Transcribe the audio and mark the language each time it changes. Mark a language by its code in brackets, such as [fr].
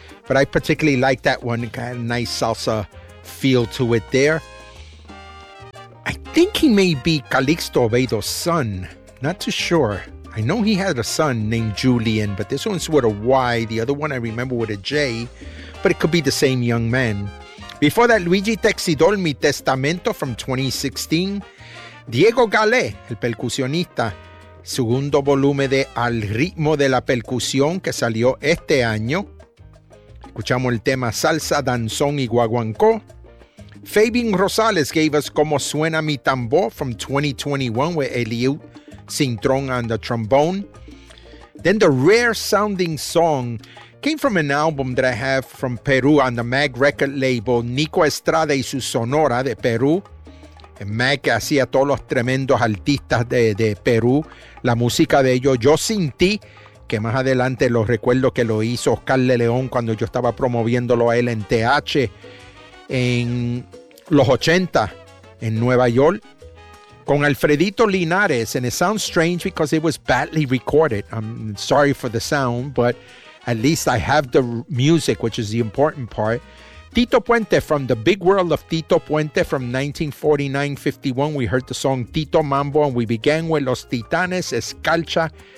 [en] But I particularly like that one. It got a nice salsa feel to it there. I think he may be Calixto Oviedo's son. Not too sure. I know he had a son named Julian, but this one's with a Y. The other one I remember with a J, but it could be the same young man. Before that, Luigi Texidor, Mi Testamento from 2016. [es] Diego Galé, El Percusionista, segundo volumen de Al Ritmo de la Percusión, que salió este año. Escuchamos el tema Salsa, Danzón y Guaguancó. [en] Fabian Rosales gave us Como Suena Mi Tambor from 2021 with Eliud Cintrón on the trombone. Then the rare sounding song came from an album that I have from Peru on the Mag record label, Nico Estrada y su Sonora de Peru. [es] En Mag hacía todos los tremendos artistas de Perú, la música de ellos, Yo Sin Ti, que más adelante los recuerdo que lo hizo Oscar de León cuando yo estaba promoviéndolo a él en TH en los 80 en Nueva York. Con Alfredito Linares, [en] and it sounds strange because it was badly recorded. I'm sorry for the sound, but at least I have the music, which is the important part. Tito Puente from The Big World of Tito Puente from 1949-51. We heard the song Tito Mambo, and we began with Los Titanes, Escalcha.